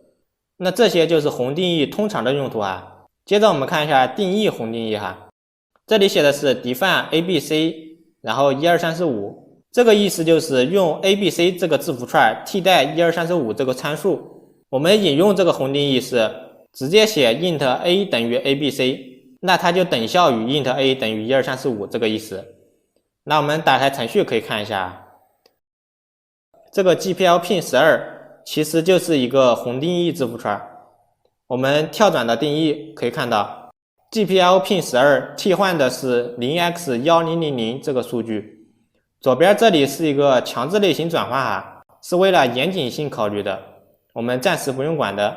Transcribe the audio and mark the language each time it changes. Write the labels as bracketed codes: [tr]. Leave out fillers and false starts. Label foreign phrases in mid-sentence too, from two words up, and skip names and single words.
[zh] 那这些就是宏定义通常的用途接着我们看一下定义宏定义这里写的是 [en] define ABC， [zh] 然后12345，这个意思就是用 ABC 这个字符串替代12345这个参数。我们引用这个宏定义是直接写 [en] int a [zh] 等于 ABC， 那它就等效于 [en] int a [zh] 等于12345这个意思。那我们打开程序可以看一下，这个 GPL pin12 其实就是一个宏定义字符串。我们跳转到定义可以看到GPL pin12 替换的是 0x1000 这个数据，左边这里是一个强制类型转换是为了严谨性考虑的，我们暂时不用管的。